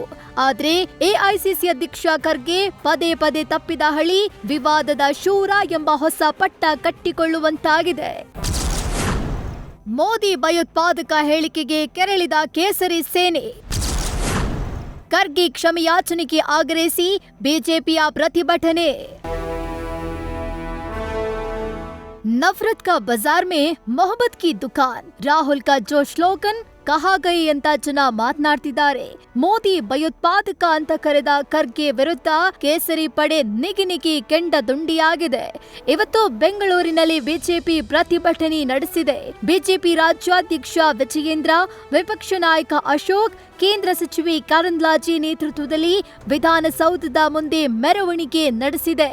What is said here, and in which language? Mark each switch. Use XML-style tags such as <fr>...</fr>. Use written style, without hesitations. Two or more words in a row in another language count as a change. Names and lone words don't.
<kn>ಆದ್ರೆ ಎಐಸಿಸಿ ಅಧ್ಯಕ್ಷ ಖರ್ಗೆ ಪದೇ ಪದೇ ತಪ್ಪಿದ ಹಳಿ, ವಿವಾದದ ಶೂರ ಎಂಬ ಹೊಸ ಪಟ್ಟ ಕಟ್ಟಿಕೊಳ್ಳುವಂತಾಗಿದೆ. ಮೋದಿ ಭಯೋತ್ಪಾದಕ ಹೇಳಿಕೆಗೆ ಕೆರಳಿದ ಕೇಸರಿ ಸೇನೆ. ಖರ್ಗೆ ಕ್ಷಮೆಯಾಚನೆಗೆ ಆಗ್ರಹಿಸಿ ಬಿಜೆಪಿಯ ಪ್ರತಿಭಟನೆ.</kn> <hi>नफरत का बाजार में मोहब्बत की दुकान, ರಾಹುಲ್ का जो स्लोगन कहाँ गए</hi> <kn>ಅಂತ ಜನ ಮಾತನಾಡ್ತಿದ್ದಾರೆ. ಮೋದಿ ಭಯೋತ್ಪಾದಕ ಅಂತ ಕರೆದ ಖರ್ಗೆ ವಿರುದ್ಧ ಕೇಸರಿ ಪಡೆ ನಿಗಿ ಕೆಂಡ ದುಂಡಿಯಾಗಿದೆ. ಇವತ್ತು ಬೆಂಗಳೂರಿನಲ್ಲಿ ಬಿಜೆಪಿ ಪ್ರತಿಭಟನೆ ನಡೆಸಿದೆ. ಬಿಜೆಪಿ ರಾಜ್ಯಾಧ್ಯಕ್ಷ ವಿಜಯೇಂದ್ರ, ವಿಪಕ್ಷ ನಾಯಕ ಅಶೋಕ್, ಕೇಂದ್ರ ಸಚಿವೆ ಕರಂದ್ಲಾಜೆ ನೇತೃತ್ವದಲ್ಲಿ ವಿಧಾನಸೌಧದ ಮುಂದೆ ಮೆರವಣಿಗೆ ನಡೆಸಿದೆ.</kn>